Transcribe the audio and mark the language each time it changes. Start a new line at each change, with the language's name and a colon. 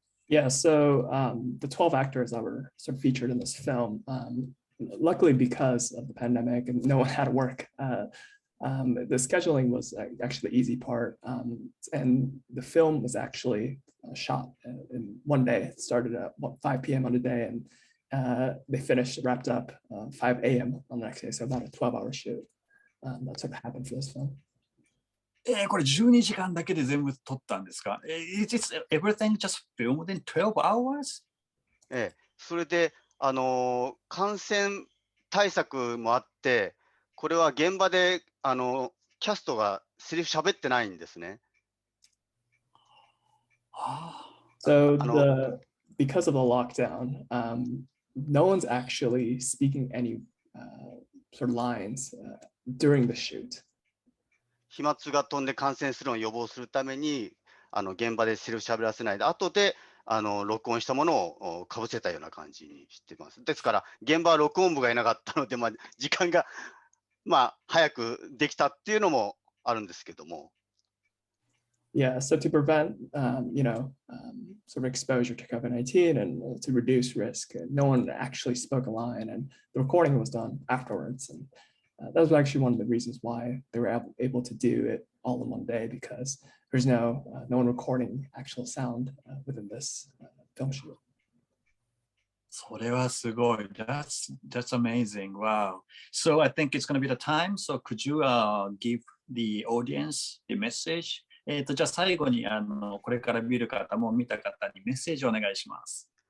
English: Yeah, so the 12 actors that were sort of featured in this film, luckily because of the pandemic and no one had to work, the scheduling was actually the easy part. And the film was actually shot in one day. It started at 5 p.m. on the day, and they wrapped up 5 a.m. on the next day. So about a 12-hour shoot. That sort of happened for this film.
Japanese: これ12時間だけで全部撮ったんですか。
English: Is everything just filmed in 12 hours?
Japanese: それで、感染対策もあって、これは現場でキャストがセリフ喋ってないんですね。
English: So because of the lockdown, no one's actually speaking any sort of lines during the shoot.
Japanese: 飛沫が飛んで感染するのを予防するために、現場でセリフ喋らせないで、後で録音したものをかぶせたような感じにしてます。ですから、現場は録音部がいなかったので、まあ、時間が、まあ、早くできたっていうのもあるんですけども。
English: Yeah, so to prevent, sort of exposure to COVID-19 and to reduce risk, no one actually spoke a line, and the recording was done afterwards. And that was actually one of the reasons why they were able to do it all in one day, because there's no one recording actual sound within this film shoot.
Japanese: それはすごい。
English: That's amazing. Wow. So I think it's going to be the time. So could you give the audience the message?
Japanese: じゃあ最後にこれから見る方も見た方にメッセージをお願いします。